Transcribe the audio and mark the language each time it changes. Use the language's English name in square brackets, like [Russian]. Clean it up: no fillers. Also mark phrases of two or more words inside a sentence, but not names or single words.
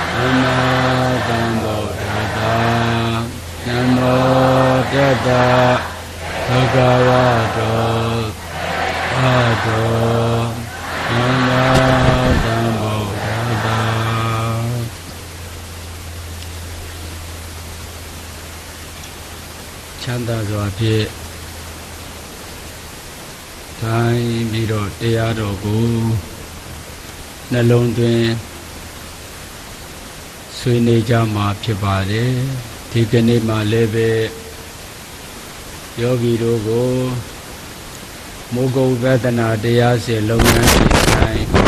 [Pali] Samma Sambuddhassa Namo Tassa Bhagavato Arahato Samma Sambuddhassa Chanda စွာဖြင့် [Burmese] ထိုင်ပြီးတော့တရားတော်ကိုနှလုံးသွင်းဆွေးနွေးကြမှာဖြစ်ပါတယ်ဒီကနေ့မှလည်းပဲယောဂီတို့ကိုမိုးကုတ်ဝေဒနာတရားစဉ်လုပ်ငန်းစဉ်တိုင်း